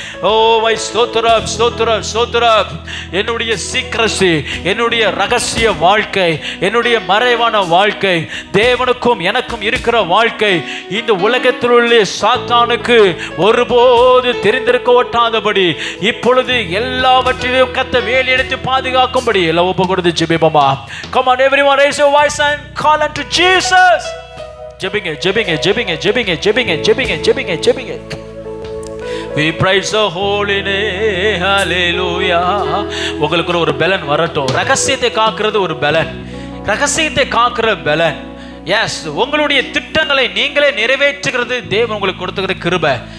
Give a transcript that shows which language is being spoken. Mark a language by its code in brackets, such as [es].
[ta] Oh my ஸ்தோத்திரம், ஸ்தோத்திரம், ஸ்தோத்திரம். என்னுடைய சீக்ரசி, என்னுடைய ரகசிய வாழ்க்கை, என்னுடைய மறைவான வாழ்க்கை, தேவனுக்கும் எனக்கும் இருக்கிற வாழ்க்கை இந்த உலகத்தில் உள்ள சாத்தானுக்கு ஒருபோது தெரிந்திருக்க ஒட்டாதபடி இப்பொழுது எல்லாவற்றிலும் கர்த்தர் வேலி எடுத்து பாதுகாக்கும்படி எல்லாம் ஒப்பு கொடுத்து ஜெபிப்போமா. [en] Come on everyone, raise your voice and call unto Jesus. [ta] ஜெபிங்க, ஜெபிங்க, ஜெபிங்க, ஜெபிங்க, ஜெபிங்க, ஜெபிங்க, ஜெபிங்க, ஜெபிங்க. [en] We praise the holy name. Hallelujah. [ta] உங்களுக்கு ஒரு பலன் வரட்டும். ரகசியத்தை காக்கிறது ஒரு பலன், ரகசியத்தை காக்கிற பலன். எஸ், உங்களுடைய திட்டங்களை நீங்களே நிறைவேற்றுகிறது தேவன் உங்களுக்கு கொடுத்துக்கிற கிருபை.